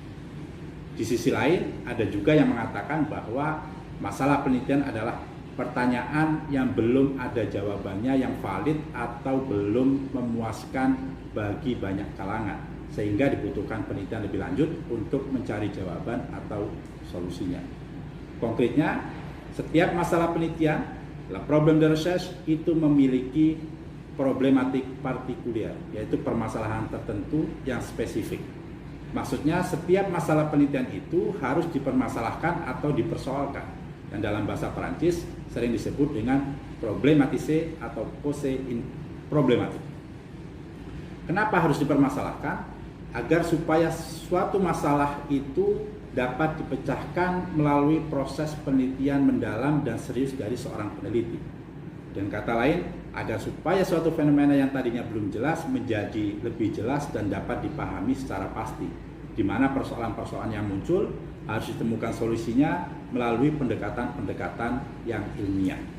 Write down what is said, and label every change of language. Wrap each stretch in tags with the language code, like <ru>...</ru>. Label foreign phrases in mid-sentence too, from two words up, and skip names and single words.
<id>Di sisi lain, ada juga yang mengatakan bahwa masalah penelitian adalah pertanyaan yang belum ada jawabannya yang valid atau belum memuaskan bagi banyak kalangan, sehingga dibutuhkan penelitian lebih lanjut untuk mencari jawaban atau solusinya. Konkretnya, setiap masalah penelitian,</id> <fr>la problème de recherche,</fr> <id>itu memiliki</id> <fr>problematik partikulier,</fr> <id>yaitu permasalahan tertentu yang spesifik. Maksudnya setiap masalah penelitian itu harus dipermasalahkan atau dipersoalkan, yang dalam bahasa Perancis sering disebut dengan problématiser atau</id> <fr>poser une problématique.</fr> <id>Kenapa harus dipermasalahkan? Agar supaya suatu masalah itu dapat dipecahkan melalui proses penelitian mendalam dan serius dari seorang peneliti. Dan kata lain, agar supaya suatu fenomena yang tadinya belum jelas menjadi lebih jelas dan dapat dipahami secara pasti, di mana persoalan-persoalan yang muncul harus ditemukan solusinya melalui pendekatan-pendekatan yang ilmiah.</id>